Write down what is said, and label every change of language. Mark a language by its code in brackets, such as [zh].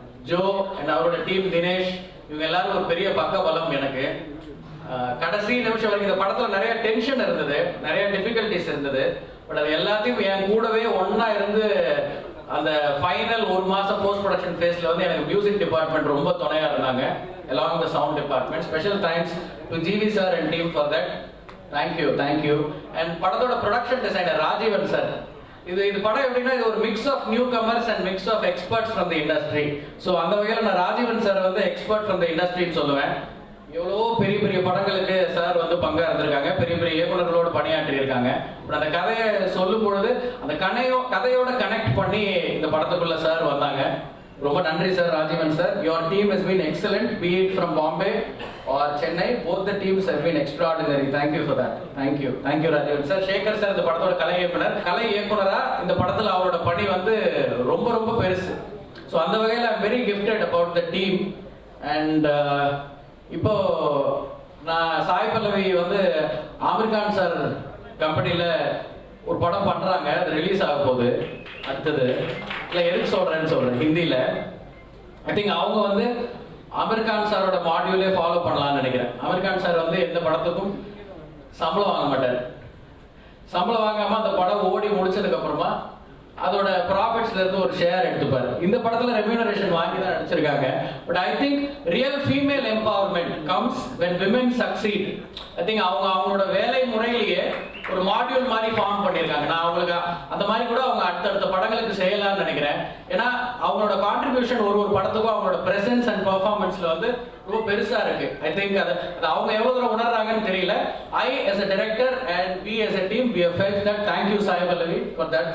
[ta] Joe and அவரோட team Dinesh, இவங்க எல்லாரும் ஒரு பெரிய பக்க பலம் எனக்கு. கடைசி நிமிஷம் வரைக்கும் இந்த படத்துல நிறைய டென்ஷன் இருந்தது, நிறைய டிஃபிகல்டிஸ் இருந்தது. பட் அது எல்லாத்தையும் என் கூடவே ஒன்னா இருந்து அந்த ஃபைனல் 1 மாசம் போஸ்ட் ப்ரொடக்ஷன் ஃபேஸ்ல வந்து எனக்கு மியூசிக் டிபார்ட்மெண்ட் ரொம்ப துணையா இருந்தாங்க, [en] along the sound department. Special thanks to GV sir and team for that. Thank you. [ta] And படத்தோட ப்ரொடக்ஷன் டிசைனர் ராஜீவன் சார். இது படம் எப்படின்னா இது ஒரு mix of new commerce and mix of experts from the industry. So அந்த வகையில் நான் Rajeevan sir வந்து எக்ஸ்பர்ட் ஃப்ரம் தி இண்டஸ்ட்ரின்னு சொல்லுவேன். எவ்வளோ பெரிய பெரிய படங்களுக்கு சார் வந்து பங்கா இருந்திருக்காங்க, பெரிய பெரிய இயக்குநர்களோடு பணியாற்றி இருக்காங்க. பட் அந்த கதையை சொல்லும் பொழுது அந்த கதையோட கனெக்ட் பண்ணி இந்த படத்துக்குள்ள சார் வந்தாங்க. ரொம்ப நன்றி sir, Rajeevan sir. [en] Your team has been excellent, be it from Bombay or Chennai, both the teams have been extraordinary. Thank you for that. Thank you [ta] Rajeevan sir. Sekar sir இந்த படத்தோட கலை இயக்குனரா இந்த படத்துல அவரோட பணி வந்து ரொம்ப ரொம்ப பெருசு. ஸோ அந்த வகையில் [en] I am very gifted about the team. [ta] And இப்போ நான் சாய் பல்லவி வந்து ஆமீர் கான் சார் கம்பெனியில் ஒரு படம் பண்றாங்க, அது ரிலீஸ் ஆக போகுது அடுத்தது. இல்லை எதுக்கு சொல்றேன் ஹிந்தியில். ஐ திங்க் அவங்க வந்து ஆமீர் கான் சாரோட மாடியூலே ஃபாலோ பண்ணலாம்னு நினைக்கிறேன். ஆமீர் கான் சார் வந்து எந்த படத்துக்கும் சம்பளம் வாங்க மாட்டார். சம்பளம் வாங்காம அந்த படம் ஓடி முடிச்சதுக்கு அப்புறமா அதோட ப்ராஃபிட்ஸ்ல இருந்து ஒரு ஷேர் எடுத்துப்பாரு. இந்த படத்துல ரெம்யூனரேஷன் வாங்கி தான் நடிச்சிருக்காங்க. [en] But I think real female empowerment comes when women succeed. [ta] I think அவங்களோட வேலை முறையிலேயே ஒரு மாடியூல் மாதிரி ஃபார்ம் பண்ணியிருக்காங்க. நான் அவங்களுக்கு அந்த மாதிரி கூட அவங்க அடுத்தடுத்த படங்களுக்கு செய்யலாம்னு நினைக்கிறேன். ஏன்னா அவங்களோட கான்ட்ரிபியூஷன் ஒரு படத்துக்கும் அவங்களோட பிரசன்ஸ் அண்ட் பெர்ஃபார்மன்ஸ்ல வந்து ரொம்ப பெருசா இருக்கு. ஐ திங்க் அது அவங்க எவ்வளவு தூரம் உணர்றாங்கன்னு தெரியல. [en] I as a director and we as a team we have felt that. Thank you Sai Pallavi for that.